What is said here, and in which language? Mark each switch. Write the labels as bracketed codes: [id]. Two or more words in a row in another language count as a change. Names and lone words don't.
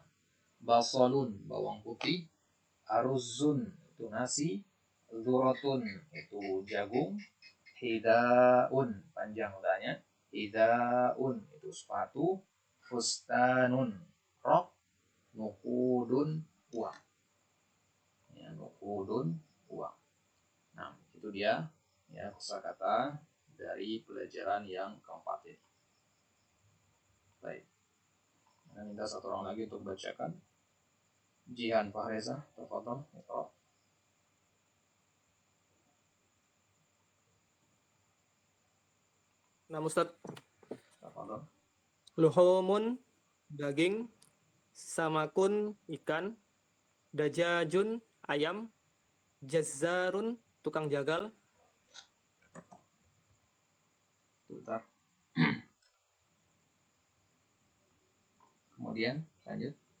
[id] Basolun, bawang putih. Aruzun, itu nasi. Zuratun, itu jagung. Hidaun, panjang udahnya. Hidaun, itu sepatu. Fustanun, rok. Nuqudun, uang. Ya, nuqudun, uang. Nah, itu dia ya kosakata dari pelajaran yang keempat ini. Baik. Saya minta satu orang lagi untuk bacakan. Jihan Fahreza, tafadhol. Nah, Ustaz, Tafadhol. luhumun daging, samakun ikan, dajajun ayam, jazzarun tukang jagal, Sebentar. Kemudian lanjut.